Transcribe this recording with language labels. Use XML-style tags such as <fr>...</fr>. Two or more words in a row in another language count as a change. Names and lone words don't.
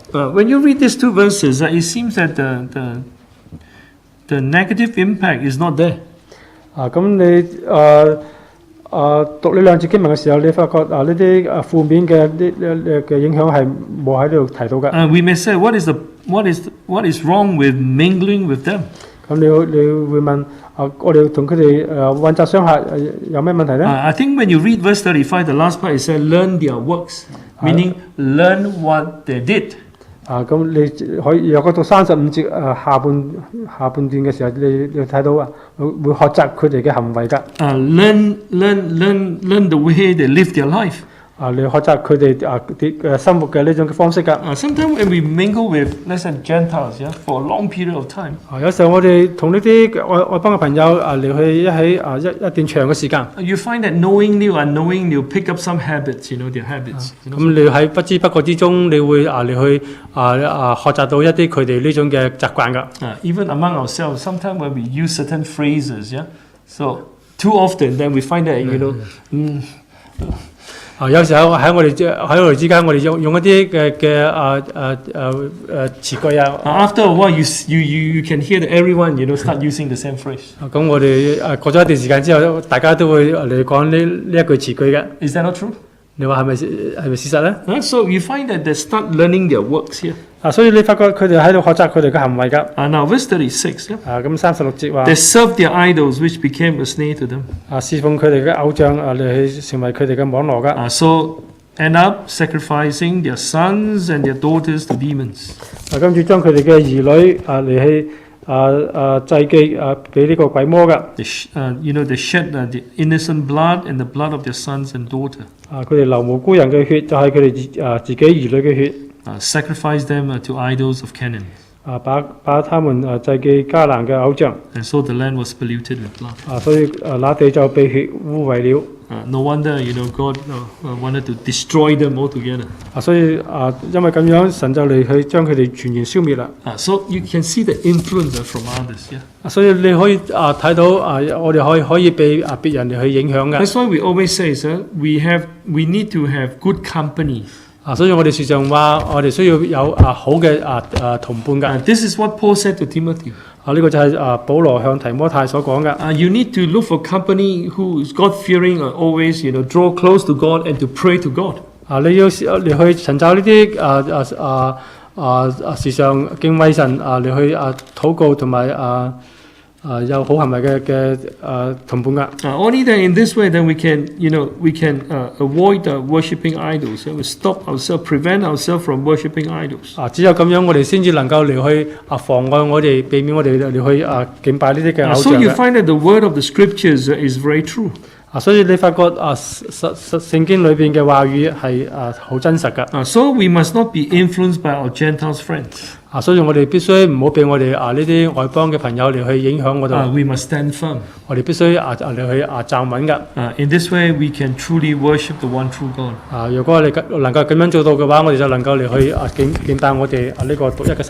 <en>When you read these two verses, it seems that the negative impact is not there.</en> <yue>咁你讀呢兩節經文嘅時候，你發覺呢啲負面嘅影響係冇喺呢度提到嘅。</yue> <en>We may say, what is wrong with mingling with them?</en> <yue>咁你會問我哋同佢哋混雜相合有咩問題呢？</yue> <en>I think when you read verse 35, the last part it said learn their works, meaning learn what they did.</en> <yue>咁你可以若果到35節下半段嘅時候，你睇到會學習佢哋嘅行為㗎。</yue> <en>Learn the way they live their life.</en> <yue>你學習佢哋啲生活嘅呢種嘅方式㗎。</yue> <en>Sometimes when we mingle with, let's say, Gentiles, yeah, for a long period of time.</en> <yue>有時候我哋同呢啲外邦嘅朋友嚟去一起一段長嘅時間。</yue> <en>You find that knowingly or unknowingly you pick up some habits, their habits.</en> <yue>咁你喺不知不覺之中，你會你去學習到一啲佢哋呢種嘅習慣㗎。</yue> <en>Even among ourselves, sometimes when we use certain phrases, yeah, so too often then we find that</en> <yue>有時候喺我哋之間，我哋用一啲嘅詞句啊。</yue> <en>After a while, you can hear that everyone start using the same phrase.</en> <yue>咁我哋過咗一段時間之後，大家都會嚟講呢一句詞句嘅。</yue> <en>Is that not true?</en> <yue>你話係咪事實咧</yue> <en>？So you find that they start learning their works here.</en> <yue>所以你發覺佢哋喺度學習佢哋嘅行為㗎。</yue> <en>Now verse 36.</en> <yue>咁36節話。</yue> <en>They served their idols, which became a snare to them.</en> <yue>侍奉佢哋嘅偶像嚟去成為佢哋嘅網羅㗎。</yue> <en>So end up sacrificing their sons and their daughters to demons.</en> <yue>跟住將佢哋嘅兒女嚟去祭祭俾呢個鬼魔㗎。</yue> <en>They shed the innocent blood and the blood of their sons and daughter.</en> <yue>佢哋流無辜人嘅血，就係佢哋自己兒女嘅血。</yue> <en>Sacrifice them to idols of Canaan.</en> <yue>把他們祭祭迦南嘅偶像。</yue> <en>And so the land was polluted with blood.</en> <yue>所以那地就被血污穢了。</yue> <en>No wonder God wanted to destroy them altogether.</en> <yue>所以因為咁樣，神就嚟去將佢哋全然消滅啦。</yue> <en>So you can see the influence from others. Yeah.</en> <yue>所以你可以睇到我哋可以被別人嚟去影響嘅。</yue> <en>That's why we always say, we need to have good company.</en> <yue>所以我哋時常話，我哋需要有好嘅同伴㗎。</yue> <en>This is what Paul said to Timothy.</en> <yue>呢個就係保羅向提摩太所講嘅。</yue> <en>You need to look for company who is God-fearing, always draw close to God and to pray to God.</en> <yue>你要去尋找呢啲時常敬畏神嚟去禱告同埋有好行為嘅同伴㗎。</yue> <en>Only then in this way then we can avoid worshipping idols. We stop ourselves, prevent ourselves from worshipping idols.</en> <yue>只有咁樣，我哋先至能夠嚟去妨礙我哋，避免我哋嚟去敬拜呢啲嘅偶像嘅。</yue> <en>So you find that the word of the scriptures is very true.</en> <yue>所以你發覺聖經裏邊嘅話語係好真實㗎。</yue> <en>So we must not be influenced by our Gentile friends.</en> <yue>所以我哋必須唔好俾我哋呢啲外邦嘅朋友嚟去影響我哋。</yue> <en>We must stand firm.</en> <yue>我哋必須嚟去站穩㗎。</yue> <en>In this way we can truly worship the one true God.</en> <yue>如果我哋能夠咁樣做到嘅話，我哋就能夠嚟去敬拜我哋呢個獨一嘅神。</yue>